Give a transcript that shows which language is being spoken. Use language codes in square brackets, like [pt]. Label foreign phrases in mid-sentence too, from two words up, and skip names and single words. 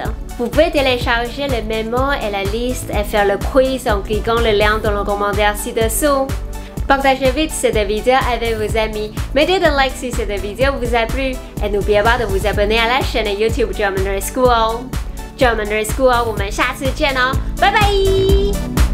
[fr] Vous pouvez télécharger le mémo et la liste et faire le quiz en cliquant le lien dans le commentaire ci-dessous. Partagez vite cette vidéo avec vos amis. Mettez un like si cette vidéo vous a plu et n'oubliez pas de vous abonner à la chaîne YouTube German School. German School, [zh] 我们下次见哦，拜拜。